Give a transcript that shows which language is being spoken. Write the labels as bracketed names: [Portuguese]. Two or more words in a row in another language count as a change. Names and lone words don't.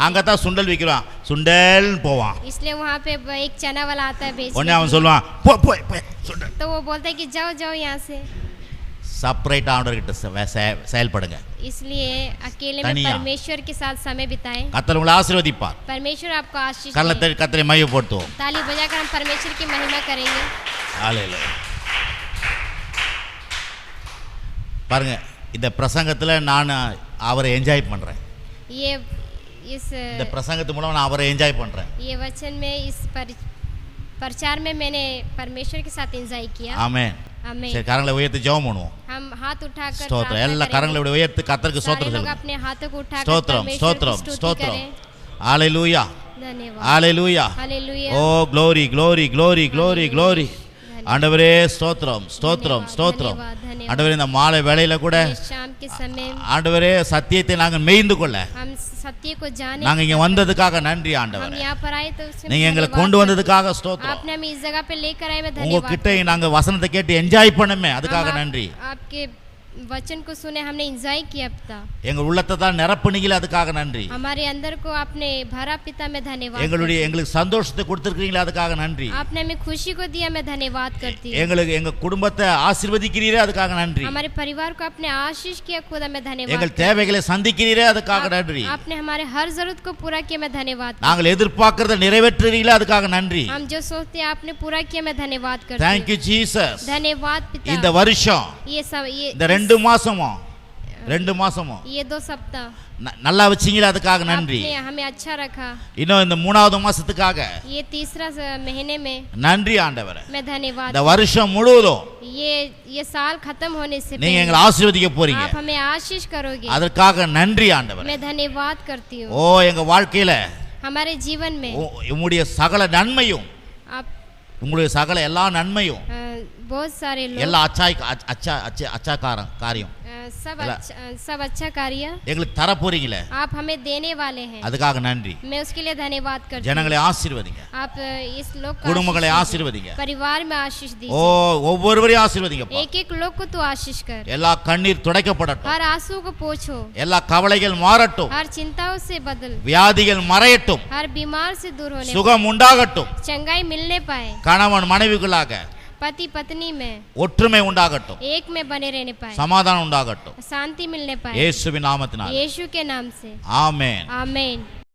[Tamil] அங்கதான் சுண்டல் விற்கிறான், சுண்டல்னு போவான். [Hindi] इसलिए वहाँ पे एक चना वाला आता है बेचने [Tamil] உடனே அவன் [Hindi] के लिए। [Tamil] சொல்லுவான், போ போய் போய் சுண்டல். [Hindi] तो वो बोलता है कि जाओ जाओ यहाँ से। [Tamil] செப்பரேட் ஆண்டவர்கிட்ட செயல்படுங்க. [Hindi] इसलिए अकेले में तनिया। परमेश्वर के साथ समय बिताएं। [Tamil] கர்த்தர் உங்களை ஆசீர்வதிப்பார். [Hindi] परमेश्वर आपको आशीष [Tamil] கரலை [Hindi] दे। [Tamil] தட்டி கர்த்தரை மையப்படுத்துவோம். [Hindi] ताली बजाकर हम परमेश्वर की महिमा करेंगे। [Tamil] ஹalleluya. பாருங்க, இந்த பிரசங்கத்துல நான் அவரை என்ஜாய் பண்றேன். [Hindi] ये इस [Tamil] இந்த பிரசங்கத்து மூலம் நான் அவரை என்ஜாய் பண்றேன். [Hindi] ये वचन में इस प्रचार में मैंने परमेश्वर के साथ एंजॉय किया। [Tamil] ஆமென். [Hindi] आमीन। [Tamil] சரி, கரங்களை உயர்த்தி ஜெபம் பண்ணுவோம். [Hindi] हम हाथ उठाकर [Tamil] ஸ்தோத்திரம். [Hindi] प्रार्थना [Tamil] எல்லா [Hindi] करेंगे। [Tamil] கரங்களை இப்படி உயர்த்தி கர்த்தருக்கு [Hindi] सारे [Tamil] ஸ்தோத்திரம் [Hindi] लोग [Tamil] சொல்லுங்க. [Hindi] अपने हाथों को उठाकर [Tamil] ஸ்தோத்திரம், [Hindi] परमेश्वर की [Tamil] ஸ்தோத்திரம், [Hindi] स्तुति [Tamil] ஸ்தோத்திரம். [Hindi] करें। [Tamil] ஹalleluya. [Hindi] धन्यवाद। [Tamil] ஹalleluya. [Hindi] हालेलुया। [English] ஓ glory glory glory glory glory. [Tamil] ஆண்டவரே ஸ்தோத்திரம் ஸ்தோத்திரம் ஸ்தோத்திரம். [Hindi] धन्यवाद। [Tamil] ஆண்டவரே இந்த மாலை வேளையில கூட [Hindi] इस शाम के समय [Tamil] ஆண்டவரே சத்தியத்தை நாங்கள் மேய்ந்து கொள்ள [Hindi] हम सत्य को जाने, [Tamil] நாங்க இங்க வந்ததுக்காக நன்றி [Hindi] हम [Tamil] ஆண்டவரே. [Hindi] यहाँ पर आए तो उसमें [Tamil] நீங்க எங்களை [Hindi] धन्यवाद। [Tamil] கொண்டு வந்ததுக்காக ஸ்தோத்திரம். [Hindi] आपने हमें इस जगह पे लेकर आए, मैं [Tamil] உங்க [Hindi] धन्यवाद। [Tamil] கிட்ட நாங்க வசனத்தை கேட்டு என்ஜாய் பண்ணமே, அதுக்காக [Hindi] हम [Tamil] நன்றி. [Hindi] आपके वचन को सुने, हमने एंजॉय किया। अब तक [Tamil] எங்க உள்ளத்தை தான் நிரப்புனீங்களே, அதுக்காக நன்றி. [Hindi] हमारे अंदर को आपने भरा, पिता मैं धन्यवाद। [Tamil] எங்களுக்கு சந்தோஷத்தை கொடுத்திருக்கீங்களே, அதுக்காக நன்றி. [Hindi] आपने हमें खुशी को दिया, मैं धन्यवाद करती हूँ। [Tamil] எங்களுக்கு எங்க குடும்பத்தை ஆசீர்வதிக்கிறீரே, அதுக்காக நன்றி. [Hindi] हमारे परिवार को आपने आशीष किया, खुदा मैं धन्यवाद। [Tamil] எங்கள் தேவைகளை சந்திக்கிறீரே, அதுக்காக நன்றி. [Hindi] आपने हमारे हर जरूरत को पूरा किया, मैं धन्यवाद। [Tamil] நாங்கள் எதிர்பார்க்கறதை நிறைவேற்றுறீங்களே, அதுக்காக நன்றி. [Hindi] हम जो सोचते हैं आपने पूरा किया, मैं धन्यवाद करती [English] Thank [Hindi] हूँ। [English] you Jesus. [Hindi] धन्यवाद [Tamil] இந்த [Hindi] पिता। [Tamil] வருஷம் [Hindi] ये सब [Tamil] இந்த 2 மாசமும் 2 மாசமும் [Hindi] ये 2 सप्ताह [Tamil] நல்லா வச்சீங்களே, அதுக்காக நன்றி. [Hindi] आपने हमें अच्छा रखा। [Tamil] இன்னும் இந்த 3வது மாசத்துக்காக [Hindi] ये तीसरा महीने में [Tamil] நன்றி ஆண்டவரே. [Hindi] मैं धन्यवाद। [Tamil] இந்த வருஷம் முழுவதும் [Hindi] ये साल खत्म होने से [Tamil] நீங்க [Hindi] पहले [Tamil] எங்களை ஆசீர்வதிக்க போறீங்க, [Hindi] आप हमें आशीष करोगे, [Tamil] அதற்காக நன்றி ஆண்டவரே. [Hindi] मैं धन्यवाद करती हूँ। [Tamil] ஓ எங்க வாழ்க்கையில [Hindi] हमारे जीवन में [Tamil] உம்முடைய சகல நன்மையும் [Hindi] आप [Tamil] உங்களுடைய சகல எல்லா நன்மையும் [Hindi] बहुत सारे लोग [Tamil] எல்லா அச்சா காரியம் [Hindi] सब अच्छा कार्य [Tamil] எங்களுக்கு தர போறீங்களே, [Hindi] आप हमें देने वाले हैं, [Tamil] அதுக்காக நன்றி. [Hindi] मैं उसके लिए धन्यवाद करती हूँ. [Tamil] ஜனங்களை ஆசீர்வதிங்க, [Hindi] आप इस लोग का [Tamil] குடும்பங்களை ஆசீர்வதிங்க, [Hindi] परिवार में आशीष [Tamil] ஓ [Hindi] दीजिए. [Tamil] ஒவ்வொருவரையும் ஆசீர்வதிங்கப்பா. [Hindi] एक एक लोग को तो आशीष कर, [Tamil] எல்லா கண்ணீர் துடைக்கப்படட்டும், [Hindi] हर आंसू को पोंछो, [Tamil] எல்லா கவலைகள் மாறட்டும், [Hindi] हर चिंताओं से बदल, [Tamil] வியாதிகள் மறையட்டும், [Hindi] हर बीमार से दूर होने [Tamil] சுகம் உண்டாகட்டும், [Hindi] चंगाई मिलने पाए, [Tamil] கணவன் மனைவிக்குள்ளாக [Hindi] पति पत्नी में [Tamil] ஒற்றுமை உண்டாகட்டும், [Hindi] एक में बने रहने पाए, [Tamil] சமாதானம் உண்டாகட்டும், [Hindi] शांति मिलने पाए, [Tamil] இயேசுவின் நாமத்தினால் [Hindi] यीशु के नाम से [Tamil] ஆமென். [Hindi] आमीन.